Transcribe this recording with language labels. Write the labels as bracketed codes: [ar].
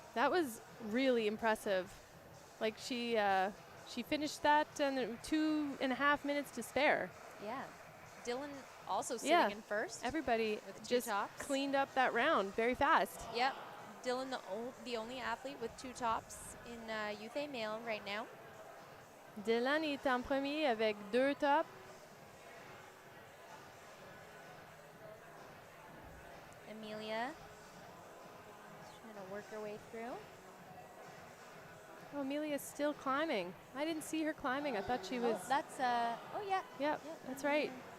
[en] That was really impressive. Like she finished that in 2.5 minutes to spare. Yeah. Dylan also sitting in first. Everybody with 2 just tops. cleaned up that round very fast. Yep. Dylan, the only athlete with 2 tops in Youth A male right now. [fr] Dylan est en premier avec 2 tops. [en] Amelia trying to work her way through. Oh, Amelia's still climbing. I didn't see her climbing. I thought she was. Oh, that's oh yeah. Yep, that's right.